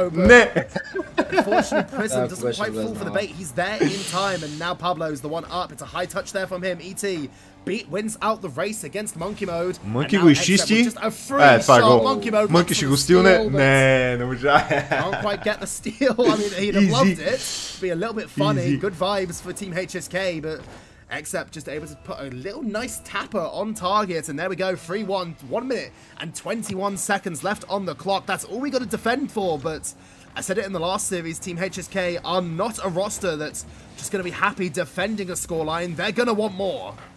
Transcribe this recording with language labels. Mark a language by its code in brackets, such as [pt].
[en] Unfortunately, Prism doesn't quite fall for the bait. He's there in time, and now Pablo's the one up. It's a high touch there from him. ET wins out the race against Monkey Mode. [bg] Monkey го изчисти. Това е гол. Monkey ще го стилне. Не можа. [en] Can't quite get the steal. I mean, he'd have loved it. Be a little bit funny. Good vibes for Team HSK, but Except just able to put a little nice tapper on target, and there we go, 3-1, 1 minute and 21 seconds left on the clock. That's all we got to defend for, but I said it in the last series, Team HSK are not a roster that's just going to be happy defending a scoreline. They're going to want more.